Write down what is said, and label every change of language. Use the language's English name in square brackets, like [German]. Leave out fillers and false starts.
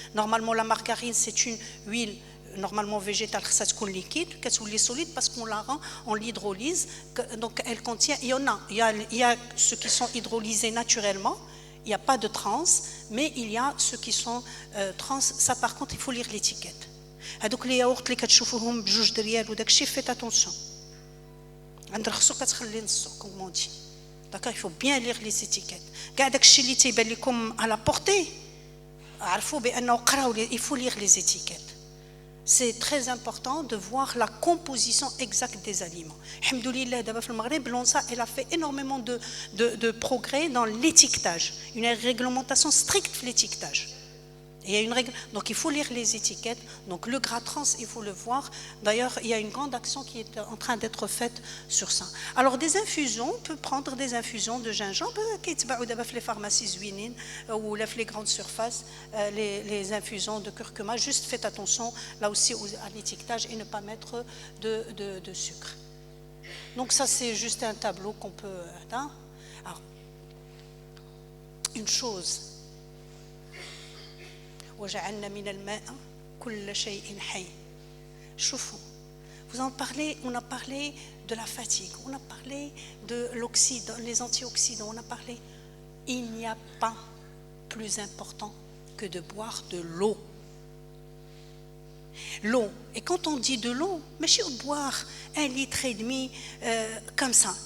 [French] Normalement, la margarine, c'est une huile normalement végétale, ça se liquide, qu'elle est solide parce qu'on la rend, on l'hydrolyse, donc elle contient, il y a ceux qui sont hydrolysés naturellement, il n'y a pas de trans, mais il y a ceux qui sont trans, ça par contre il faut lire l'étiquette. [Arabic] هذوك لي ياغورت اللي كتشوفوهم بجوج دريال وداك الشيء فيت اتونسيون عند رخصو كتخلي نصو كوم دي داكا [French] il faut bien lire les étiquettes [Arabic] كاع داك الشيء اللي تيبان لكم على بورتي عرفوا بانه قراو [French] il faut lire les étiquettes. C'est très important de voir la composition exacte des aliments. Alhamdoulilah, d'abord le Maghreb, l'ONSA, elle a fait énormément de progrès dans l'étiquetage, une réglementation stricte de l'étiquetage. Il y a une règle, donc il faut lire les étiquettes. Donc le gras trans, il faut le voir. D'ailleurs, il y a une grande action qui est en train d'être faite sur ça. Alors des infusions, on peut prendre des infusions de gingembre qui sont dans les pharmacies zouinines ou les grandes surfaces, les infusions de curcuma. Juste faites attention là aussi à l'étiquetage et ne pas mettre de sucre. Donc ça c'est juste un tableau qu'on peut. Alors, une chose. [Arabic] وجعلنا من الماء كل شيء حي. [French] شوفوا, vous en parlez, on a parlé de la fatigue, on a parlé de l'oxydant, les antioxydants, on a parlé. Il n'y a pas plus important que de boire de l'eau. L'eau. Et quand on dit de l'eau, mais je vais boire 1,5 litre comme ça.